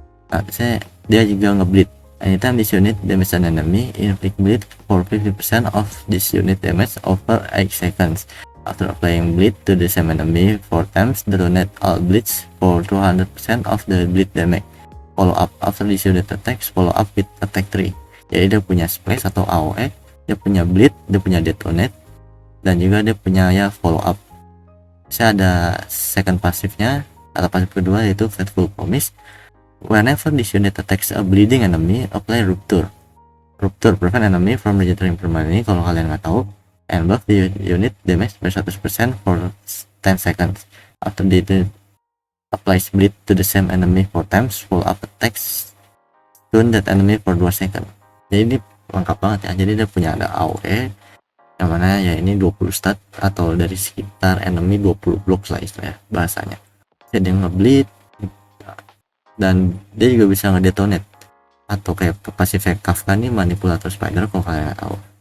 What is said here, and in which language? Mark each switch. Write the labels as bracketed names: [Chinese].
[Indonesian] Nah, dia juga ngebleed. [English] Anytime this unit damage an enemy, inflict bleed for 50% of this unit damage over 8 seconds. After applying bleed to the same enemy 4 times, detonate all bleeds for 200% of the bleed damage. Follow up after this unit attacks, follow up with attack 3. [Indonesian] Jadi dia punya splash atau AOE, dia punya bleed, dia punya detonate, dan juga dia punya ya follow up. Saya ada second pasifnya atau pasif kedua yaitu Faithful Promise. [English] Whenever this unit attacks a bleeding enemy, apply Rupture. Rupture prevent enemy from regenerating permanently [Indonesian] kalau kalian nggak tahu, [English] and buff the unit damage by 100% for 10 seconds. After the applies bleed to the same enemy 4 times, follow up attacks stun that enemy for 2 seconds. [Indonesian] Jadi ini lengkap banget ya. Jadi dia punya ada AOE yang mana ya ini 20 stat atau dari sekitar enemy 20 blok lah istilahnya bahasanya. Jadi ngebleed dan dia juga bisa ngedetonate atau kayak pasif Kafka nih manipulator spider kalau kalian tahu.